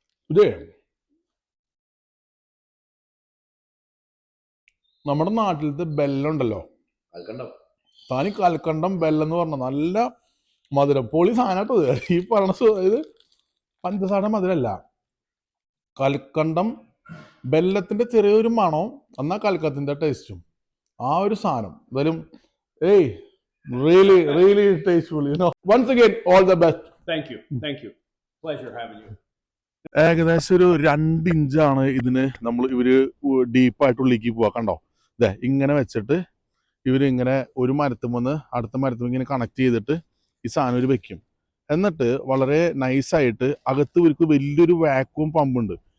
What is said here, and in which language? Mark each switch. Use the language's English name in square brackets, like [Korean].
[Malayalam] ഇതേ നമ്മുടെ നാട്ടിലത്തെ ബെല്ലുണ്ടല്ലോ, താനി കൽക്കണ്ടം ബെല്ലെന്ന് പറഞ്ഞ നല്ല മധുരം പൊളി സാധനമായിട്ടോ. ഈ പറഞ്ഞ ഇത് പഞ്ചസാര മധുരമല്ല, കൽക്കണ്ടം ബെല്ലത്തിന്റെ ചെറിയൊരു മണവും എന്നാൽ കൽക്കത്തിന്റെ ടേസ്റ്റും. ആ ഒരു സാധനം എന്തായാലും [English] really tasteful, once again all the best. Thank you pleasure having you. [Malayalam] ഏകദേശം ഒരു 2 ഇഞ്ചാണ് ഇതിന് ഇവര് ഡീപ്പായിട്ട് ഉള്ളിലേക്ക് പോവാ. കണ്ടോ, ഇതേ ഇങ്ങനെ വെച്ചിട്ട് ഇവരിങ്ങനെ ഒരു മരത്തുമെന്ന് അടുത്ത മരത്തും ഇങ്ങനെ കണക്ട് ചെയ്തിട്ട് ഈ സാധനം ഒരു വെക്കും. എന്നിട്ട് വളരെ നൈസായിട്ട് അകത്ത് ഇവർക്ക് വലിയൊരു വാക്വം പമ്പുണ്ട്.